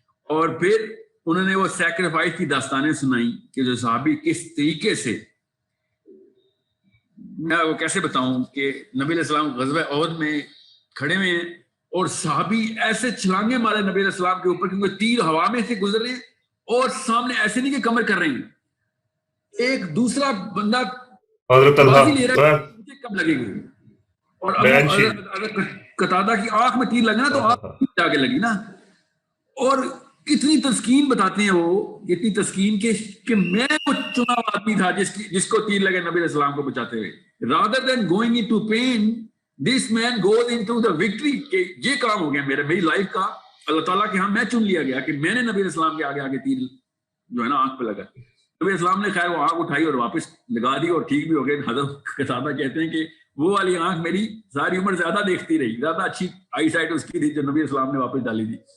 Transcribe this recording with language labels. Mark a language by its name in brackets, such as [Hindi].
[Urdu] اور پھر انہوں نے وہ سیکریفائس کی داستانیں سنائی کہ جو صحابی کس طریقے سے, میں وہ کیسے بتاؤں کہ نبی علیہ السلام غزوہ احد میں کھڑے ہوئے ہیں اور صحابی ایسے چھلانگے مارے نبی علیہ السلام کے اوپر کیونکہ تیر ہوا میں سے گزر رہے ہیں, اور سامنے ایسے نہیں کہ کمر کر رہے ہیں, ایک دوسرا بندہ بازی لے رہا ہے مجھے کب لگے گی. اور اگر قتادہ کی آنکھ میں تیر لگا نا تو آنکھ جا کے لگی نا. اور اتنی تسکین بتاتے ہیں وہ, اتنی تسکین کہ میں وہ چنا آدمی تھا جس کو تیر لگے نبی علیہ السلام کو بچاتے ہوئے. [English] rather than going into pain, this man goes into the victory. [Urdu] کہ یہ کام ہو گیا میری لائف کا, اللہ تعالیٰ کے ہاں میں چن لیا گیا کہ میں نے نبی علیہ السلام کے آگے تیر جو ہے نا آنکھ پہ لگا. نبی علیہ السلام نے خیر وہ آنکھ اٹھائی اور واپس لگا دی اور ٹھیک بھی ہو گئے. حضرت قتادہ کہتے ہیں کہ وہ والی آنکھ میری ساری عمر زیادہ دیکھتی رہی, زیادہ اچھی آئی سائٹ اس کی تھی جو نبی علیہ السلام نے واپس ڈالی تھی.